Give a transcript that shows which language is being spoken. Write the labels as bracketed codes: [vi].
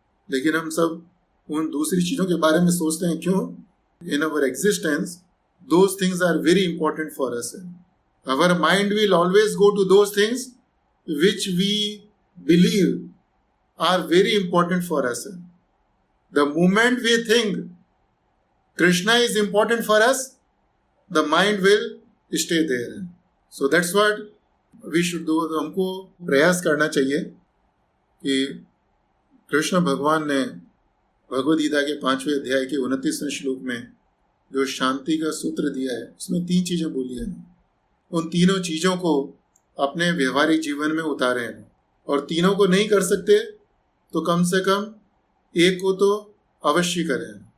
[hi] लेकिन हम सब उन दूसरी चीज़ों के बारे में सोचते हैं। क्यों? [en] In our existence those things are very important for us. Our mind will always go to those things which we believe are very important for us. The moment we think Krishna is important for us, the mind will stay there. So that's what we should do. [hi] तो हमको प्रयास करना चाहिए कि कृष्ण भगवान ने भगवद गीता के 5वें अध्याय के 29वें श्लोक में जो शांति का सूत्र दिया है, उसमें 3 चीजें बोली हैं। उन तीनों चीजों को अपने व्यवहारिक जीवन में उतारे हैं, और तीनों को नहीं कर सकते तो कम से कम एक को तो अवश्य करें।